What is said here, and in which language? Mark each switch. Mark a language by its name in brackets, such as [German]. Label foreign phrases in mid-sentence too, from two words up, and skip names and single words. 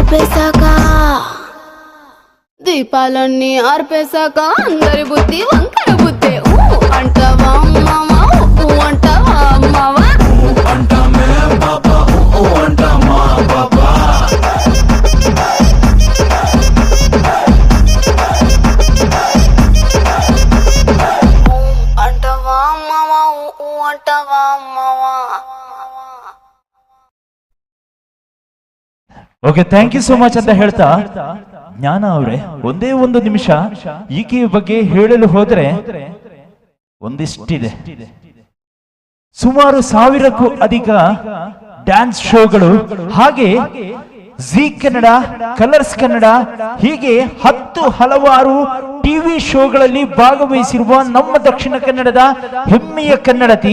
[Telugu] ఆర్పేశాక అందరి బుద్ధి వంకర బుద్ధి ఊ అంటావా అమ్మావా ఊ అంటావా అమ్మావా అంటావా అమ్మావా ఊ అంటావా అమ్మావా [English] okay thank you so much [Kannada] ಅಂತ ಹೇಳ್ತಾ ಜ್ಞಾನ ಅವರೇ ಒಂದೇ ಒಂದು ನಿಮಿಷ ಈಕೆಯ ಬಗ್ಗೆ ಹೇಳಲು ಹೋದ್ರೆ ಒಂದಿಷ್ಟಿದೆ. ಸುಮಾರು 1000ಕ್ಕೂ ಅಧಿಕ ಡ್ಯಾನ್ಸ್ ಶೋಗಳು, ಹಾಗೆ ಜಿ ಕನ್ನಡ, ಕಲರ್ಸ್ ಕನ್ನಡ, ಹೀಗೆ ಹಲವಾರು ಟಿವಿ ಶೋಗಳಲ್ಲಿ ಭಾಗವಹಿಸಿರುವ ನಮ್ಮ ದಕ್ಷಿಣ ಕನ್ನಡದ ಹೆಮ್ಮೆಯ ಕನ್ನಡತಿ.